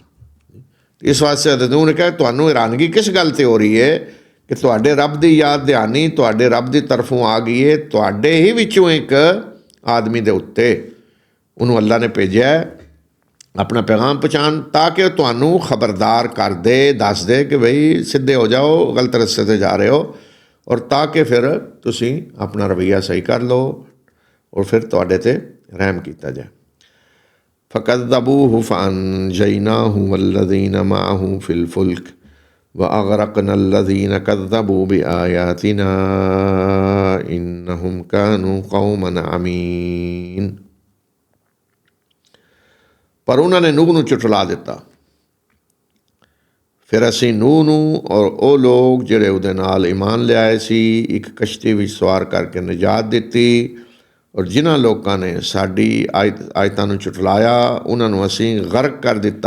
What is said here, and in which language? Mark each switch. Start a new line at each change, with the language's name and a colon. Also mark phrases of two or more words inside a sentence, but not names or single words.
Punjabi: ਇਸ ਵਾਸਤੇ ਹਜ਼ਰਤ ਨੂਹ ਨੇ ਕਿਹਾ ਤੁਹਾਨੂੰ ਹੈਰਾਨਗੀ ਕਿਸ ਗੱਲ 'ਤੇ ਹੋ ਰਹੀ ਹੈ ਕਿ ਤੁਹਾਡੇ ਰੱਬ ਦੀ ਯਾਦ ਦਹਾਨੀ ਤੁਹਾਡੇ ਰੱਬ ਦੀ ਤਰਫੋਂ ਆ ਗਈ ਹੈ, ਤੁਹਾਡੇ ਹੀ ਵਿੱਚੋਂ ਇੱਕ ਆਦਮੀ ਦੇ ਉੱਤੇ ਉਹਨੂੰ ਅੱਲਾ ਨੇ ਭੇਜਿਆ ਆਪਣਾ ਪੈਗਾਮ ਪਹੁੰਚਾਉਣ, ਤਾਂ ਕਿ ਉਹ ਤੁਹਾਨੂੰ ਖਬਰਦਾਰ ਕਰ ਦੇ, ਦੱਸ ਦੇ ਕਿ ਬਈ ਸਿੱਧੇ ਹੋ ਜਾਓ, ਗਲਤ ਰਸਤੇ 'ਤੇ ਜਾ ਰਹੇ ਹੋ, ਔਰ ਤਾਂ ਕਿ ਫਿਰ ਤੁਸੀਂ ਆਪਣਾ ਰਵੱਈਆ ਸਹੀ ਕਰ ਲਓ ਔਰ ਫਿਰ ਤੁਹਾਡੇ 'ਤੇ ਰਹਿਮ ਕੀਤਾ ਜਾਏ।
Arabic: فكذبوه فأنجيناه والذين معه في الفلك وأغرقنا الذين كذبوا بآياتنا إنهم كانوا قوما عمين।
Punjabi: ਪਰ ਉਹਨਾਂ ਨੇ ਨੂਹ ਨੂੰ ਝੁਠਲਾ ਦਿੱਤਾ। ਫਿਰ ਅਸੀਂ ਨੂਹ ਨੂੰ ਔਰ ਉਹ ਲੋਕ ਜਿਹੜੇ ਉਹਦੇ ਨਾਲ ਈਮਾਨ ਲਿਆਏ ਸੀ ਇੱਕ ਕਸ਼ਤੀ ਵਿੱਚ ਸਵਾਰ ਕਰਕੇ ਨਿਜਾਤ ਦਿੱਤੀ, ਔਰ ਜਿਨ੍ਹਾਂ ਲੋਕਾਂ ਨੇ ਸਾਡੀ ਆਇਤਾਂ ਨੂੰ ਝੁਠਲਾਇਆ ਉਹਨਾਂ ਨੂੰ ਅਸੀਂ ਗਰਕ ਕਰ ਦਿੱਤਾ।